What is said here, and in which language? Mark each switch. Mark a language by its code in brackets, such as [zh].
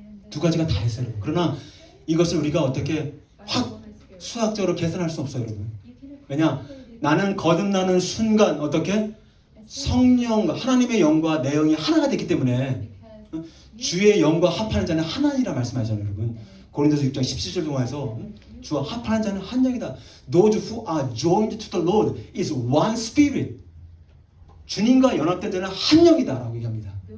[ko] 두 가지가 다 있어요. 그러나 이것을 우리가 어떻게 확 수학적으로 계산할 수 없어요, 여러분. 왜냐? 나는 거듭나는 순간 어떻게? 성령, 하나님의 영과 내 영이 하나가 됐기 때문에 주의 영과 합하는 자는 하나니라 말씀하잖아요, 여러분. 고린도서 6장 17절 동화에서 주와 합하는 자는 한 영이다. [en] Those who are joined to the Lord is one spirit. [ko] 주님과 연합된 자는 한 영이다라고 얘기합니다.